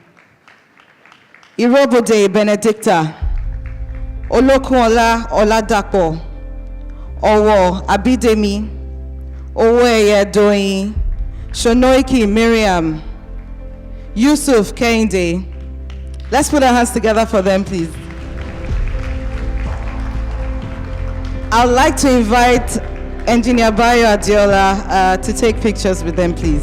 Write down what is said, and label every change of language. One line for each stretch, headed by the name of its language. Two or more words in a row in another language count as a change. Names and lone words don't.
English: Irobode Benedicta, Olokunola Oladapo, Owo Abidemi, Oweye Doyin, Shonoiki Miriam, Yusuf Kehinde. Let's put our hands together for them, please. I'd like to invite Engineer Bayo Adiola to take pictures with them, please.